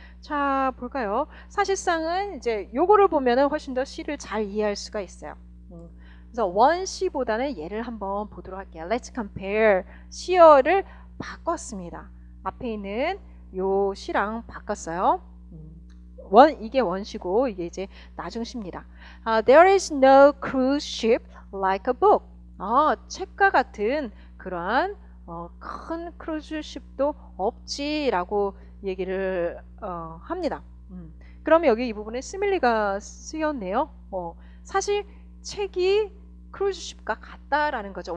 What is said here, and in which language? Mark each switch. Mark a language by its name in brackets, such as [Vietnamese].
[Korean] 자, 볼까요? 사실상은 이제 요거를 보면은 훨씬 더 시를 잘 이해할 수가 있어요. 그래서 원시보다는 얘를 한번 보도록 할게요. [English] Let's compare. [Korean] 시어를 바꿨습니다. 앞에 있는 요 시랑 바꿨어요. 이게 원시고 이게 이제 나중시입니다. [English] There is no cruise ship like a book. [Korean] 책과 같은 그러한 큰 크루즈십도 없지라고 얘기를 합니다. 그러면 여기 이 부분에 시밀리가 쓰였네요. 사실 책이 크루즈십과 같다라는 거죠.